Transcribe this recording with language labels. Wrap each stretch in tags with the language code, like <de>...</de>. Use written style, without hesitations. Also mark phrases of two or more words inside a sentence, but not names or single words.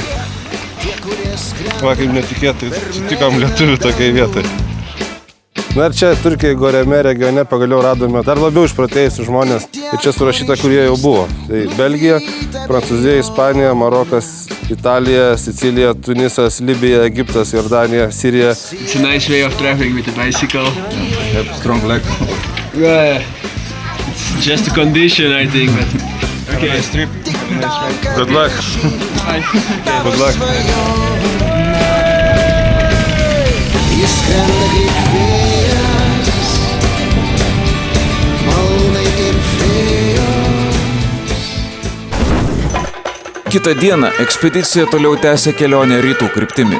<lt>Va, kaip netikėtai, sutikom lietuvių tokiai vietai. Na ir čia Turkijai Goreme regione pagaliau radome dar labiau išprotėjusių žmonės. Ir čia surašyta, kurie jau buvo. Tai Belgija, Prancūzija, Ispanija, Marokas, Italija, Sicilija, Tunisas, Libija, Egiptas, Jordanija, Sirija.</lt> <en>It's a nice way of traveling with a bicycle. Yep, strong leg. It's just a condition, I think. But okay. Nice trip. Good luck. Bye. Good luck.</en> <lt>Kitą dieną ekspedicija toliau tęsė kelionę rytų kryptimi.</lt>